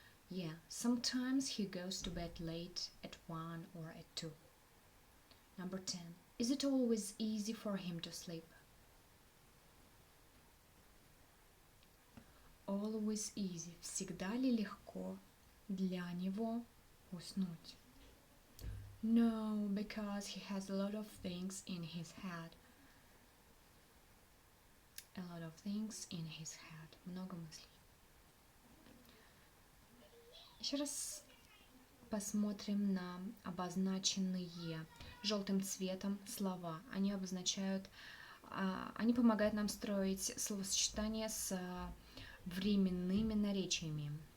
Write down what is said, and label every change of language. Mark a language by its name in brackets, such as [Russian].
[English] Yeah, sometimes he goes to bed late at 1 or at 2. Number 10. Is it always easy for him to sleep? Always easy. [Russian] Всегда ли легко для него уснуть? [English] No, because he has a lot of things in his head. A lot of things in his head. [Russian] Много мыслей. Еще раз посмотрим на обозначенные желтым цветом слова. Они обозначают, они помогают нам строить словосочетания с временными наречиями.